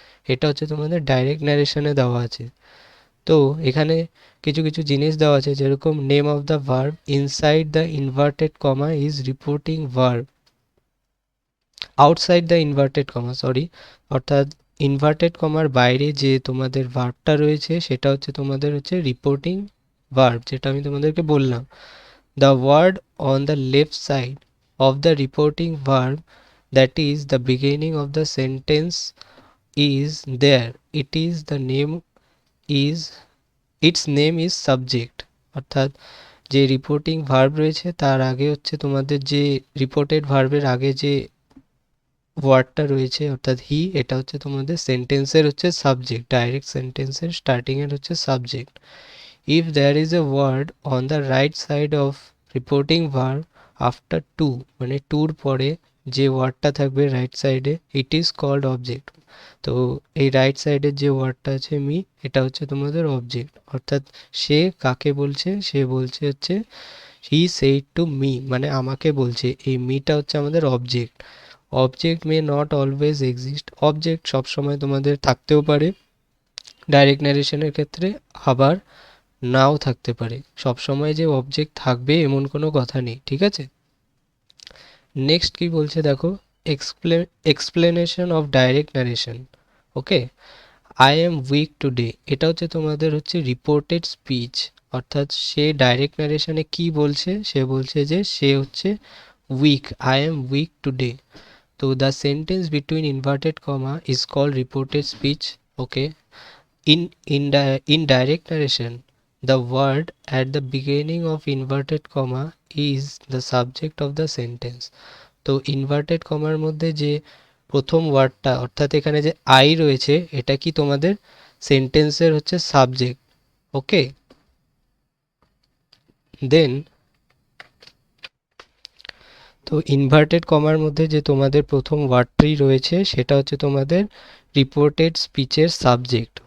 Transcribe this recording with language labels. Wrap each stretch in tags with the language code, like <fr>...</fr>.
<bn>এটা হচ্ছে তোমাদের ডাইরেক্ট ন্যারেশনে দেওয়া আছে। তো এখানে কিছু কিছু জিনিস দেওয়া আছে, যেরকম</bn> <en>name of the verb inside the inverted comma</en> <bn>is reporting verb, outside the inverted comma sorry, অর্থাৎ ইনভার্টেড কমার বাইরে যে তোমাদের ভার্বটা রয়েছে সেটা হচ্ছে তোমাদের হচ্ছে রিপোর্টিং ভার্ব, যেটা আমি তোমাদেরকে বললাম।</bn> <en>The word on the left side of the reporting verb, that is the beginning of the sentence, is there. It is the name is, its name is subject।</en> <bn>অর্থাৎ যে রিপোর্টিং ভার্ব রয়েছে তার আগে হচ্ছে তোমাদের যে রিপোর্টেড ভার্বের আগে যে ওয়ার্ডটা রয়েছে অর্থাৎ হি, এটা হচ্ছে তোমাদের সেন্টেন্সের হচ্ছে সাবজেক্ট, ডাইরেক্ট সেন্টেন্সের স্টার্টিংয়ের হচ্ছে subject.</bn> <en>If there is a word on the right side of reporting verb after to,</en> <bn>মানে টুর পরে যে ওয়ার্ডটা থাকবে রাইট সাইডে,</bn> <en>It is called object.</en> <bn>তো এই রাইট সাইডের যে ওয়ার্ডটা আছে মি, এটা হচ্ছে তোমাদের অবজেক্ট। অর্থাৎ সে কাকে বলছে, সে বলছে হচ্ছে</bn> <en>he said to me,</en> <bn>মানে আমাকে বলছে, এই মিটা হচ্ছে আমাদের object.</bn> <en>object may not always exist,</en> <bn>object সবসময় তোমাদের থাকতেও পারে ডাইরেক্ট ন্যারেশনের ক্ষেত্রে, আবার নাও থাকতে পারে। সবসময় যে অবজেক্ট থাকবে এমন কোনো কথা নেই, ঠিক আছে। নেক্সট কি বলছে দেখো, explanation of direct narration. Okay,</bn> <en>I am weak today,</en> <bn>এটা হচ্ছে তোমাদের হচ্ছে রিপোর্টেড স্পিচ, অর্থাৎ সে ডাইরেক্ট ন্যারেশনে কি বলছে, সে বলছে যে সে হচ্ছে week, I am week today.</bn> <en>তো the sentence between inverted comma is called reported speech. Okay, in direct narration, the word at the beginning of inverted comma is the subject of the sentence।</en> <bn>তো inverted কমার মধ্যে যে প্রথম ওয়ার্ডটা অর্থাৎ এখানে যে আই রয়েছে এটা কি তোমাদের সেন্টেন্সের হচ্ছে সাবজেক্ট। ওকে, দেন তো ইনভার্টেড কমার মধ্যে যে তোমাদের প্রথম ওয়ার্ডটি রয়েছে সেটা হচ্ছে তোমাদের রিপোর্টেড স্পিচের সাবজেক্ট।</bn>